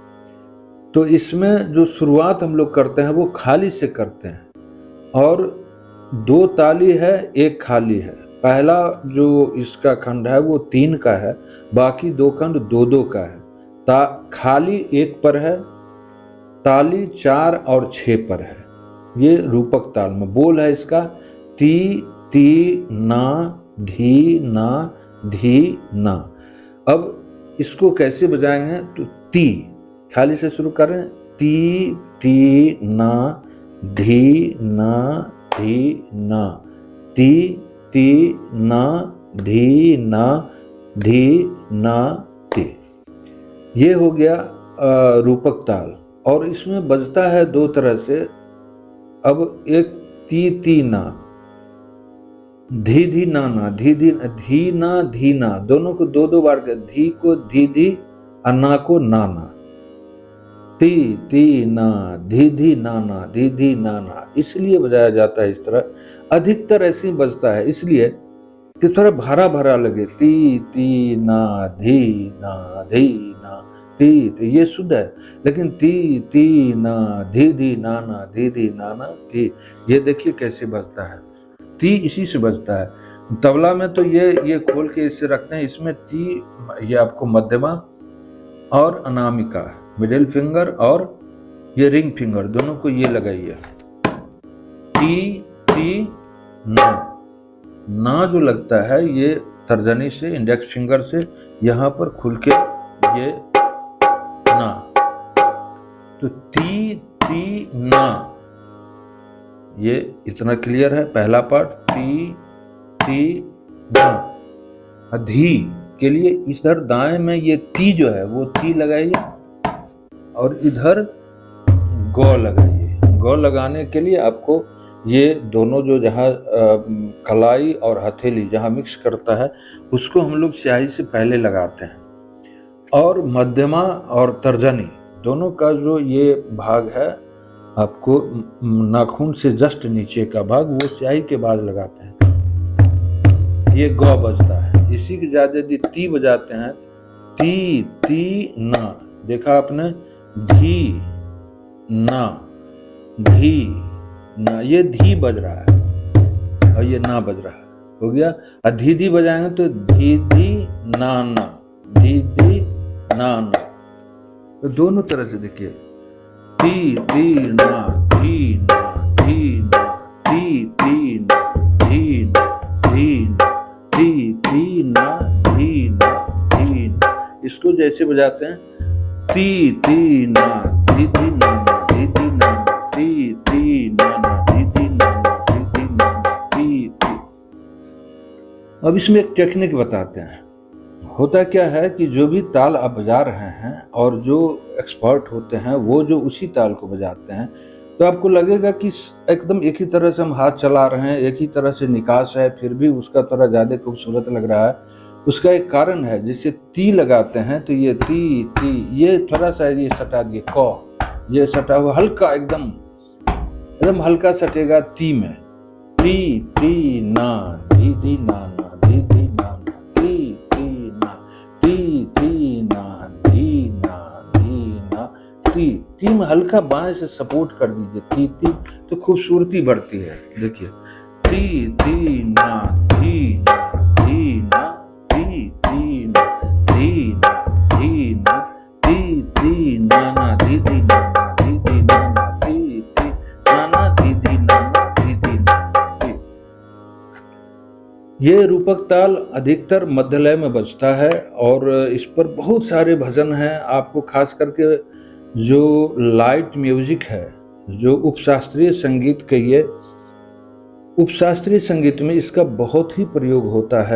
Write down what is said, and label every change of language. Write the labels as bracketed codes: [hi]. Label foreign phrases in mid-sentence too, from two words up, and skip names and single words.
[hi] तो इसमें जो शुरुआत हम लोग करते हैं वो खाली से करते हैं और 2 ताली है, 1 खाली है। पहला जो इसका खंड है वो 3 का है, बाकी 2 खंड 2-2 का है। खाली 1 पर है, ताली 4 और 6 पर है। ये रूपक ताल में बोल है इसका ती ती ना धी ना धी ना। अब इसको कैसे बजाएंगे तो ती खाली से शुरू करें, ती ती ना धी ना धी ना, ती ती ना धी ना धी ना ती। ये हो गया रूपक ताल। और इसमें बजता है 2 तरह से। अब एक ती ती ना, धी धी ना ना, धी ना, दोनों को 2-2 बार कर, धी को धी धी और ना को ना ना। ती ती ना, धी ना ना, धी ना ना, इसलिए बजाया जाता है इस तरह। अधिकतर ऐसे ही बजता है इसलिए कि थोड़ा भरा भरा लगे। ती ती ना धी ना धी ना ती, तो ये शुद्ध है। लेकिन ती ती ना धी ना ना, धी ना ना ती, ये देखिए कैसे बजता है। ती इसी से बजता है। तबला में तो ये खोल के इससे रखते हैं। इसमें ती ये आपको मध्यमा और अनामिका, [en] middle finger [hi] और ये [en] ring finger, [hi] दोनों को ये लगाइए। ती ती ना, ना जो लगता है ये तर्जनी से, [en] index finger [hi] से यहाँ पर खुल के ये ना, तो ती ती ना, ये इतना क्लियर है पहला पार्ट। ती ती ना। धी के लिए इधर दाएं में ये ती जो है वो ती लगाइए और इधर गौ लगाइए। गौ लगाने के लिए आपको ये दोनों जो जहाँ कलाई और हथेली जहाँ मिक्स करता है उसको हम लोग स्याही से पहले लगाते हैं। और मध्यमा और तर्जनी दोनों का जो ये भाग है, आपको नाखून से जस्ट नीचे का भाग, वो स्याही के बाद लगाते हैं। ये गौ बजता है। इसी के ज्यादा यदि ती बजाते हैं, ती ती ना, देखा आपने, धी ना धी ना, ये धी बज रहा है और ये ना बज रहा है, हो गया। और धी धी बजाएंगे तो धी धी ना ना, धी धी ना ना। तो दोनों तरह से देखिए, ती ती ना धी ना धी ना, ती ती ना धी ना धी ना, ती ती ना धी ना धी ना। इसको जैसे बजाते हैं, ती ती ना धी धी ना ना, धी धी ना ना, ती ती ना ना, धी धी ना ना, धी धी ना ना, ती ती। अब इसमें एक टेक्निक बताते हैं। होता क्या है कि जो भी ताल आप बजा रहे हैं और जो एक्सपर्ट होते हैं वो जो उसी ताल को बजाते हैं, तो आपको लगेगा कि एकदम एक ही तरह से हम हाथ चला रहे हैं, एक ही तरह से निकास है, फिर भी उसका थोड़ा ज़्यादा खूबसूरत लग रहा है। उसका एक कारण है। जैसे ती लगाते हैं तो ये ती ती, ये थोड़ा सा ये सटा दिए, कौ ये सटा हुआ हल्का एकदम हल्का सटेगा ती में। ती ती ना धी धी ना ना, धी धी ना ना, ती ती ना, ती ती ना धी ना धी ना, ती ती में हल्का बाएं से सपोर्ट कर दीजिए, ती ती, तो खूबसूरती बढ़ती है। देखिए, ती ती ना धी ना धी ना, ती ती ना धी ना धी ना, ती ती ना ना धी धी ना ना, धी धी ना ना, ती ती ना ना धी धी ना ना, धी धी ना ना। ये रूपक ताल अधिकतर मध्यलय में बजता है और इस पर बहुत सारे भजन हैं। आपको खास करके जो [en] light music [hi] है, जो उपशास्त्रीय संगीत कहिए, उपशास्त्रीय संगीत में इसका बहुत ही प्रयोग होता है।